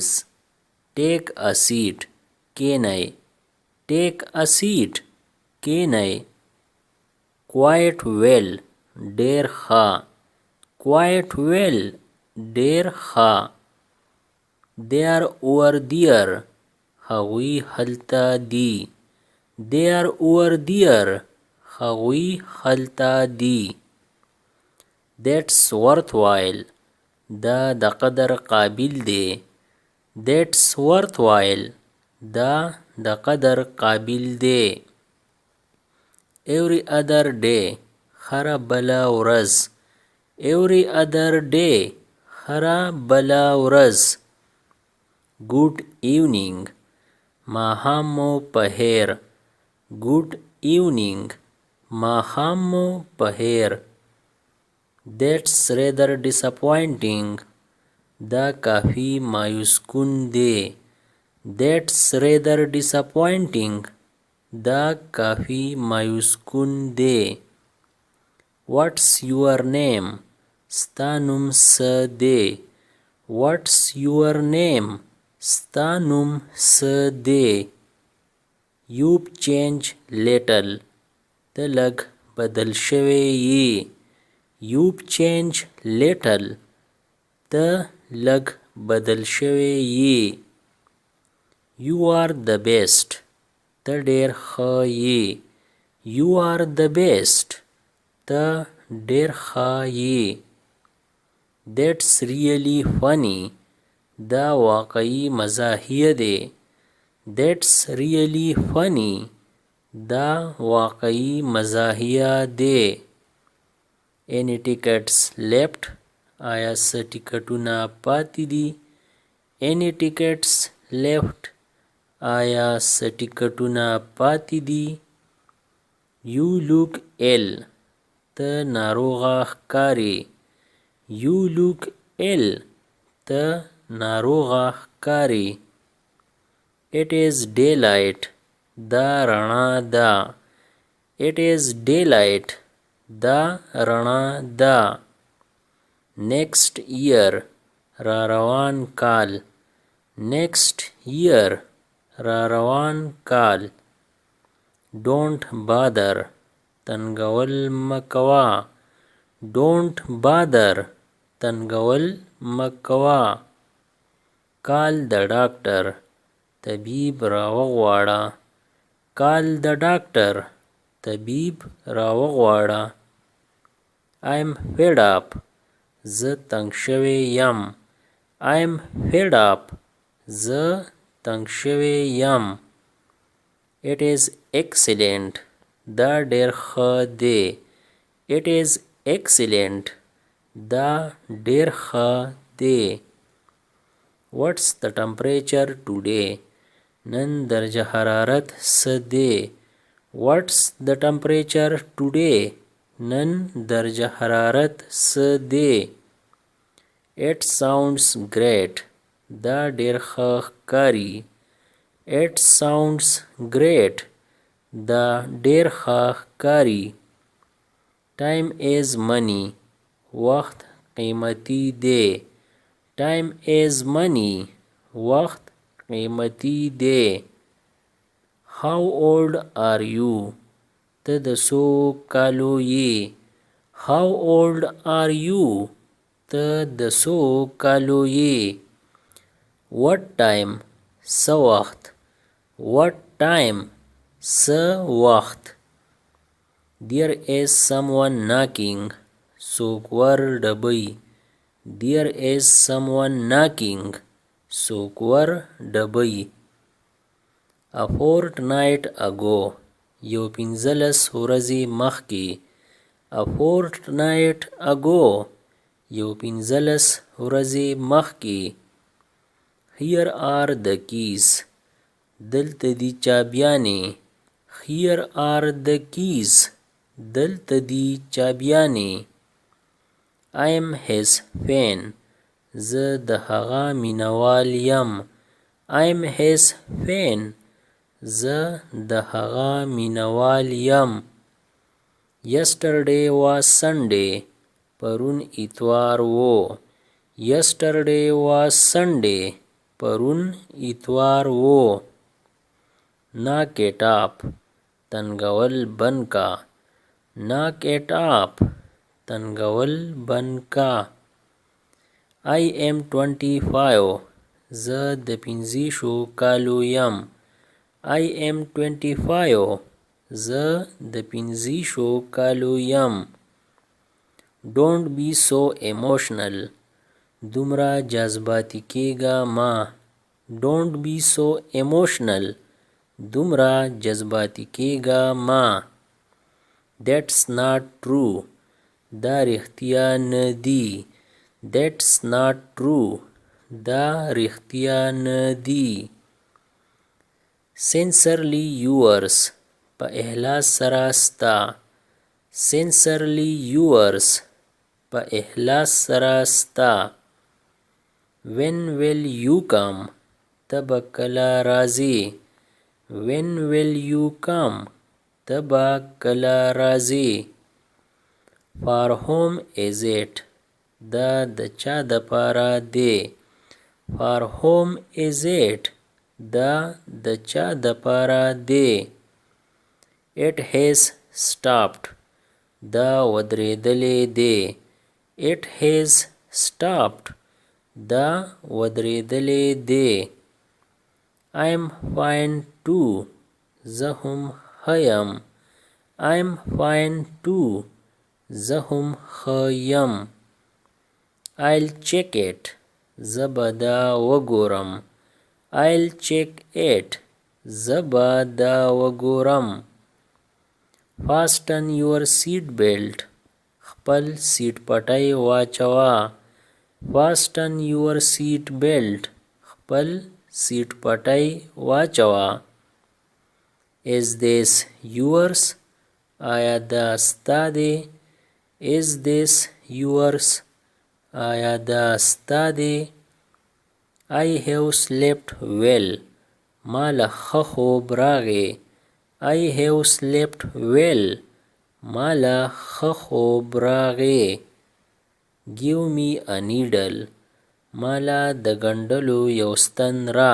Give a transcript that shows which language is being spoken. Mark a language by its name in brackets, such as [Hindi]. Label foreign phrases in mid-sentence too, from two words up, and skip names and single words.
[English] Take a seat. Kenai. Take a seat. Kenai. Quite well. [Pashto] ډېر ښه. [English] Quite well. [Pashto] ډېر ښه. [English] They are over there. [Pashto] هغوی هلته دي. [English] They are over there. [Pashto] هغوی هلته دي. [English] That's worthwhile. [Pashto] دا د قدر قابل دی. [English] That's worthwhile. [Pashto] دا د قدر قابل دی. [English] Every other day. [Pashto] هره بله ورځ. [English] Every other day. [Pashto] هره بله ورځ. [English] Good evening. [Pashto] ماښام مو په خیر. [English] Good evening. [Pashto] ماښام مو په خیر. [English] That's rather disappointing. [Pashto] دا کافی مایوس کن دی. [English] That's rather disappointing. [Pashto] دا کافی مایوس کن دی. [English] What's your name? [Pashto] ستا نوم څه دی. [English] What's your name? [Pashto] ستا نوم څه دی. [English] You've changed little. [Pashto] ته لږ بدل شوی یې. [English] You've changed little. [Pashto] ته لږ بدل شوی یې. [English] You are the best. [Pashto] ته ډېر ښه یې. [English] You are the best. [Pashto] ته ډېر ښه یې. [English] That's really funny. [Pashto] دا واقعي مزاحیه دی. [English] That's really funny. [Pashto] دا واقعي مزاحیه دی. [English] Any tickets left? [Pashto] آیا څه ټکټونه پاتې دي. [English] Any tickets left? [Pashto] آیا څه ټکټونه پاتې دي. [English] You look ill. [Pashto] ته ناروغه ښکارې. [English] You look ill. [Pashto] ته ناروغه ښکارې. [English] It is daylight. [Pashto] دا رڼا ده. [English] It is daylight. [Pashto] دا رڼا ده. [English] Next year. [Pashto] را روان کال. [English] Next year. [Pashto] را روان کال. [English] Don't bother. [Pashto] تنګول مه کوه. [English] Don't bother. [Pashto] تنګول مه کوه. [English] Call the doctor. [Pashto] طبیب راوغواړه. [English] Call the doctor. [Pashto] طبیب راوغواړه. [English] I'm fed up. [Pashto] زه تنګ شوی یم. [English] I'm fed up. [Pashto] زه تنګ شوی یم. [English] It is excellent. [Pashto] دا ډېر ښه دی. [English] It is excellent. [Pashto] دا ډېر ښه دی. [English] What's the temperature today? [Pashto] نن درجه حرارت څه دی. [English] What's the temperature today? [Pashto] نن درجه حرارت څه دی. [English] It sounds great. [Pashto] دا ډېر ښه ښکاري. [English] It sounds great. [Pashto] دا ډېر ښه ښکاري. [English] Time is money. [Pashto] وخت قیمتي دی. [English] Time is money. [Pashto] وخت قیمتي دی. [English] How old are you? [Pashto] ته د څو کالو یې. [English] How old are you? [Pashto] ته د څو کالو یې. [English] What time? [Pashto] څه وخت. [English] What time? [Pashto] څه وخت. [English] There is someone knocking. [Pashto] څوک ور ډبوي. [English] There is someone knocking. [Pashto] څوک ور ډبوي. [English] A fortnight ago. [Pashto] یو 15 ورځې مخکې. [English] A fortnight ago. [Pashto] یو 15 ورځې مخکې. [English] Here are the keys. [Pashto] دلته دي چابیانې. [English] Here are the keys. [Pashto] دلته دي چابیانې. [English] I am his fan. [Pashto] زه د هغه مینوال یم. [English] I am his fan. [Pashto] زه د هغه مینوال یم. [English] Yesterday was Sunday. [Pashto] پرون اتوار و. [English] Yesterday was Sunday. [Pashto] پرون اتوار وو. [English] Knock it up. [Pashto] تنگول بند کا. [English] Knock it up. [Pashto] تنگول بند کا. [English] I am 25. [Pashto] زه د 25 کالو یم. [English] I am 25. [Pashto] زه د 25 کالو یم. [English] Don't be so emotional. [Pashto] دومره جذباتی کېږه ما. [English] Don't be so emotional. [Pashto] دومره جذباتی کېږه ما. [English] That's not true. [Pashto] دا رښتیا نه دي. [English] That's not true. [Pashto] دا رښتیا نه دي. [English] Sincerely yours. [Pashto] په اخلاص سره ستا. [English] Sincerely yours. [Pashto] په اخلاص سره ستا. [English] When will you come? [Pashto] ته به کله راځې. [English] When will you come? [Pashto] ته به کله راځې. [English] For whom is it? [Pashto] دا د چا دپاره دی. [English] For whom is it? [Pashto] دا د چا دپاره دی. [English] It has stopped. [Pashto] دا ودرېدلی دی. [English] It has stopped. [Pashto] دا ودرېدلی دی. [English] I'm fine too. [Pashto] زه هم ښه یم. [English] I'm fine too. [Pashto] زه هم ښه یم. [English] I'll check it. [Pashto] زه به دا وګورم. [English] I'll check it. [Pashto] زه به دا وګورم. [English] Fasten your seat belt. [Pashto] خپل سیټ پټۍ واچوه. [English] Fasten your seat belt. [Pashto] خپل سیټ پټۍ واچوه. [English] Is this yours? [Pashto] آیا دا ستا دی. [English] Is this yours? [Pashto] آیا دا ستا دی. [English] I have slept well. [Pashto] ما له ښه خوب راغی. [English] I have slept well. [Pashto] ما له ښه خوب راغی. [English] Give me a needle. [Pashto] ما له د ګنډلو یو ستن را.